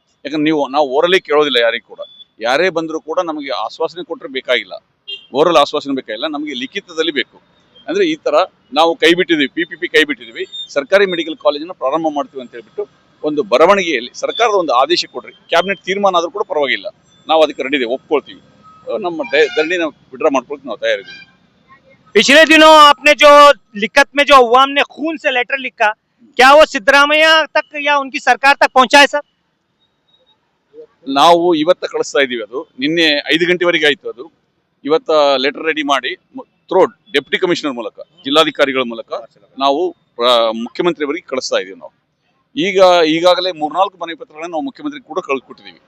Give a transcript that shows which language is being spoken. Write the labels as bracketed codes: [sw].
[kn] ಯಾಕಂದ್ರೆ ನಾವು ಓರಲಿ ಕೇಳೋದಿಲ್ಲ ಯಾರಿಗೂ ಕೂಡ, ಯಾರೇ ಬಂದರೂ ಕೂಡ ನಮಗೆ ಆಶ್ವಾಸನೆ ಕೊಟ್ಟರೆ ಬೇಕಾಗಿಲ್ಲ, ಓರಲ್ ಆಶ್ವಾಸನೆ ಬೇಕಾಗಿಲ್ಲ, ನಮಗೆ ಲಿಖಿತದಲ್ಲಿ ಬೇಕು। ಅಂದ್ರೆ ಈ ತರ ನಾವು ಕೈ ಬಿಟ್ಟಿದ್ವಿ, PPP ಕೈ ಬಿಟ್ಟಿದ್ವಿ, ಸರ್ಕಾರಿ ಮೆಡಿಕಲ್ ಕಾಲೇಜನ್ನು ಪ್ರಾರಂಭ ಮಾಡ್ತೀವಿ ಅಂತ ಹೇಳ್ಬಿಟ್ಟು ಒಂದು ಬರವಣಿಗೆಯಲ್ಲಿ ಸರ್ಕಾರದ ಒಂದು ಆದೇಶ ಕೊಡ್ರಿ, ಕ್ಯಾಬಿನೆಟ್ ತೀರ್ಮಾನ ಆದ್ರೂ ಕೂಡ ಪರವಾಗಿಲ್ಲ, ನಾವು ಅದಕ್ಕೆ ರೆಡಿ ಇದೆ, ಒಪ್ಕೊಳ್ತೀವಿ, ನಮ್ಮ ಧರಣಿ ನಾವು ವಿಡ್ರಾ ಮಾಡ್ಕೊಳ್ತೀವಿ, ನಾವು ತಯಾರಿದ್ದೀವಿ। [hi] पिछले दिनों आपने जो लिखत में जो अवाम ने खून से लेटर लिखा, क्या वो सिद्धरामैया तक या उनकी सरकार तक पहुंचा है सर? [kn] ನಾವು ಇವತ್ತ ಕಳಿಸ್ತಾ ಇದೀವಿ, ಅದು ನಿನ್ನೆ 5 ಗಂಟೆವರೆಗೆ ಆಯ್ತು। ಅದು ಇವತ್ತ ಲೆಟರ್ ರೆಡಿ ಮಾಡಿ ಥ್ರೋಡ್ ಡೆಪ್ಟಿ ಕಮಿಷನರ್ ಮೂಲಕ, ಜಿಲ್ಲಾಧಿಕಾರಿಗಳ ಮೂಲಕ ನಾವು ಮುಖ್ಯಮಂತ್ರಿಯವರಿಗೆ ಕಳಿಸ್ತಾ ಇದೀವಿ। ನಾವು ಈಗಾಗಲೇ 3-4 ಮನವಿ ಪತ್ರಗಳನ್ನು ನಾವು ಮುಖ್ಯಮಂತ್ರಿ ಕೂಡ ಕಳಿಸ್ಕೊಟ್ಟಿದ್ದೀವಿ।